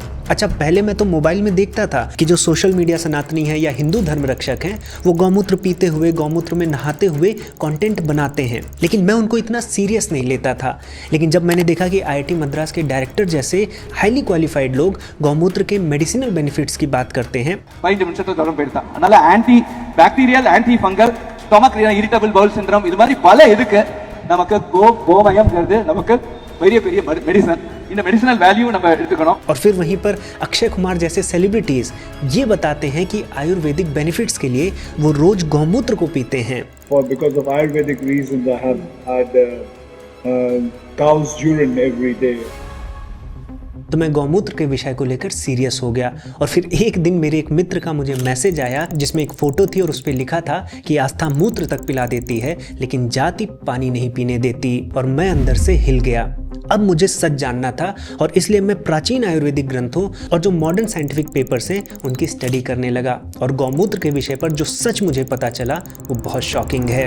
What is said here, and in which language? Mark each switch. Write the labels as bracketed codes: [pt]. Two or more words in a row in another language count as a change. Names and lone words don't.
[hi] अच्छा, पहले मैं तो मोबाइल में देखता था कि जो [en] social media [hi] सनातनी है या हिंदू धर्म रक्षक हैं वो गौमूत्र पीते हुए, गौमूत्र में नहाते हुए कंटेंट बनाते हैं, लेकिन मैं उनको इतना सीरियस नहीं लेता था। लेकिन जब मैंने देखा कि IIT मद्रास के डायरेक्टर जैसे [en] highly qualified [hi] लोग गौमूत्र के [en] medicinal benefits [hi] की बात करते हैं, [ta] 5 நிமிஷத்துல தரம் போயிடுதா, அதனால [en] anti bacterial, anti fungal, stomach irritable bowel syndrome, [ta] இது மாதிரி பல இதுக்கு நமக்கு கோமயம்ங்கிறது நமக்கு பெரிய பெரிய மெடிசன். இந்த [en] medicinal value [ta] நம்ம எடுத்துக்கணும். [hi] और फिर वहीं पर अक्षय कुमार जैसे सेलिब्रिटीज ये बताते हैं कि [en] Ayurvedic benefits [hi] के लिए वो रोज गौमूत्र को पीते हैं. [en] Because of Ayurvedic reasons, I have had cow's urine every day. [hi] तो मैं गौमूत्र के विषय को लेकर सीरियस हो गया और फिर एक दिन मेरे एक मित्र का मुझे मैसेज आया जिसमें एक फोटो थी और उस पर लिखा था कि आस्था मूत्र तक पिला देती है लेकिन जाति पानी नहीं पीने देती, और मैं अंदर से हिल गया। अब मुझे सच जानना था और इसलिए मैं प्राचीन आयुर्वेदिक ग्रंथों और जो [en] modern scientific papers [hi] हैं उनकी स्टडी करने लगा, और गौमूत्र के विषय पर जो सच मुझे पता चला वो बहुत शॉकिंग है।